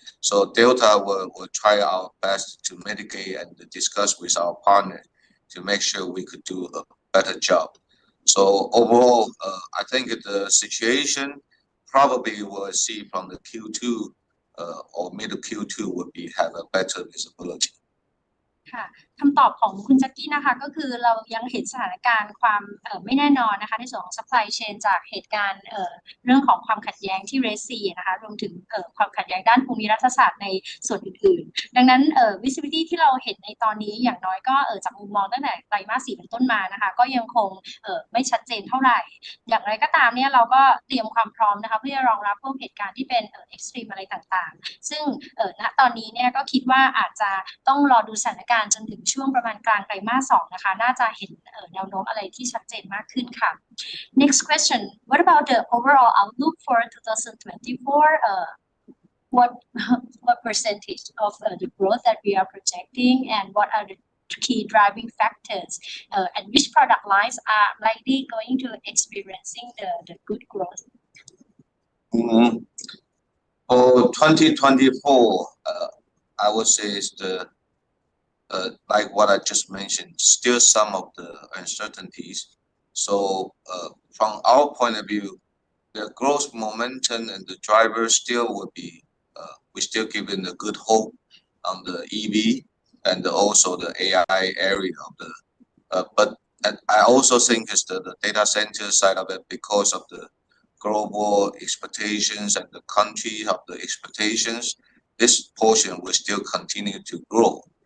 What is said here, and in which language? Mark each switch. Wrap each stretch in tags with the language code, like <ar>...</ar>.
<en>So Delta will try our best to mitigate and discuss with our partner to make sure we could do a better job. So overall, I think the situation probably will see from the Q2 or mid Q2 will have a better visibility.</en> <th>ค่ะคำตอบของคุณแจ็คกี้นะคะก็คือเรายังเห็นสถานการณ์ความไม่แน่นอนนะคะในส่วนของ supply chain จากเหตุการณ์เรื่องของความขัดแย้งที่ Red Sea นะคะรวมถึงความขัดแย้งด้านภูมิรัฐศาสตร์ในส่วนอื่นๆดังนั้น visibility ที่เราเห็นในตอนนี้อย่างน้อยก็จากมุมมองตั้งแต่ไตรมาส 4เป็นต้นมานะคะก็ยังคง ไม่ชัดเจนเท่าไหร่อย่างไรก็ตามเนี่ยเราก็เตรียมความพร้อมนะคะเพื่อรองรับพวกเหตุการณ์ที่เป็น extreme อะไรต่างๆซึ่ง ณตอนนี้เนี่ยก็คิดว่าอาจจะต้องรอดูสถานการณ์จนถึงช่วงประมาณกลางไตรมาส 2นะคะน่าจะเห็นแนวโน้มอะไรที่ชัดเจนมากขึ้นค่ะ</th> <en>Next question what about the overall outlook for 2024 what percentage of the growth that we are projecting and what are the key driving factors and which product lines are likely going to experiencing the good growth For 2024 I would say is the like what I just mentioned, still some of the uncertainties. So from our point of view, the growth momentum and the drivers still will be, we still giving the good hope on the EV and also the AI area of the, but I also think it's the data center side of it because of the global expectations and the country of the expectations, this portion will still continue to grow.</en>